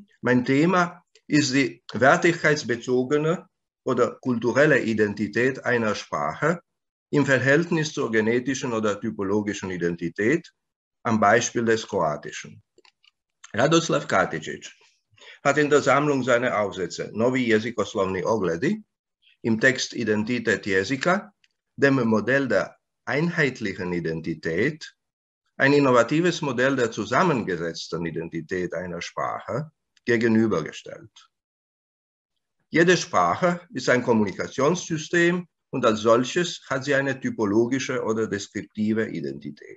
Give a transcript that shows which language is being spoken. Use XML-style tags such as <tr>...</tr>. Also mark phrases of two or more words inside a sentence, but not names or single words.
<de>Mein Thema ist die wertigkeitsbezogene oder kulturelle Identität einer Sprache im Verhältnis zur genetischen oder typologischen Identität, am Beispiel des Kroatischen. Radoslav Katičić hat in der Sammlung seiner Aufsätze Novi jezikoslovni ogledi im Text Identitet jezika, dem Modell der einheitlichen Identität, ein innovatives Modell der zusammengesetzten Identität einer Sprache, gegenübergestellt. Jede Sprache ist ein Kommunikationssystem und als solches hat sie eine typologische oder deskriptive Identität.</de>